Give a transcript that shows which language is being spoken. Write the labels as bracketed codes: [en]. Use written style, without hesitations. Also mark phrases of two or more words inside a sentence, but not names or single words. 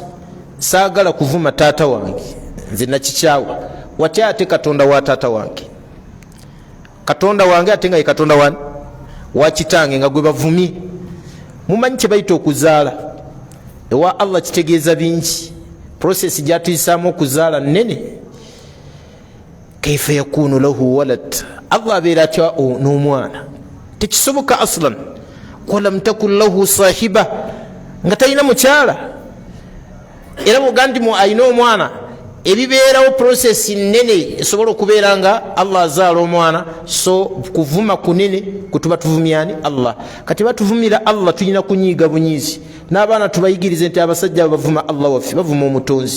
[lg] Saagala kuvuma taata wange, nze nakikyawa. Watya ate Katonda wa taata wange? Katonda wange ate nga ye Katonda wani? Wa kitange nga gwe bavumye. Mumanyi kye bayita okuzaala. Ewa Allah kitegeeza bingi. Process gyatuyisaamu okuzaala nnene. [ar] كيف يكون له ولد, [lg] Allah abeera atya n'omwana? Tekisoboka aslan. [ar] ولم تكن له صاحبة, [lg] nga talina mukyala. Era mugandi mu ayina omwana, ebibeerawo process nnene esobola okubeera nga Allah azaala omwana. So kuvuma kunene kutuba tuvumyani Allah. Kati batuvumira Allah tulina kunyiiga bunyiizi. N'abaana tubayigirize nti abasajja bavuma Allah waffe, bavuma omutonzi.